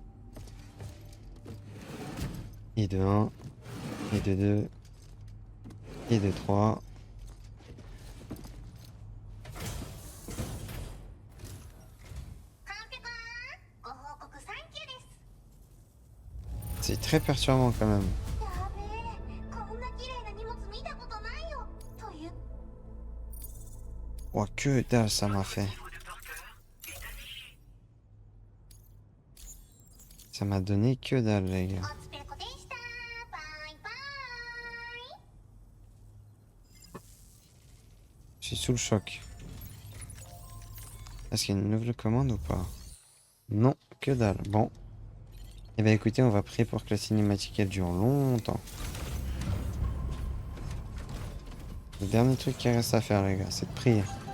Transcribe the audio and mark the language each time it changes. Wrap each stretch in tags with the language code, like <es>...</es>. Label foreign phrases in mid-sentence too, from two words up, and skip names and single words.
<fr>Et de 1, et de 2, et de 3. C'est très perturbant quand même.</fr> <ja>やべえ、こんな綺麗な荷物見たことないよ。という</ja> <fr>Oh, que dalle ça m'a fait. Niveau de porteur est affiché. Ça m'a donné que dalle, les gars.</fr> <ja>おつぺこでした。バイバイ。</ja> <fr>Je suis sous le choc. Est-ce qu'il y a une nouvelle commande ou pas? Non, que dalle. Bon. Eh bien écoutez, on va prier pour que la cinématique elle dure longtemps. Le dernier truc qui reste à faire, les gars, c'est de prier.</fr>